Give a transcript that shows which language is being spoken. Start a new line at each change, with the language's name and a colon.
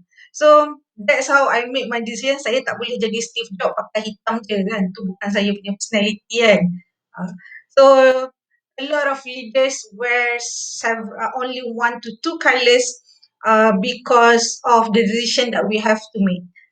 English: So that's how I make my decision.
Malay: Saya tak boleh jadi Steve Jobs pakai hitam je kan. Tu bukan saya punya personality kan.
English: So a lot of leaders wear only 1 to 2 colours because of the decision that we have to make.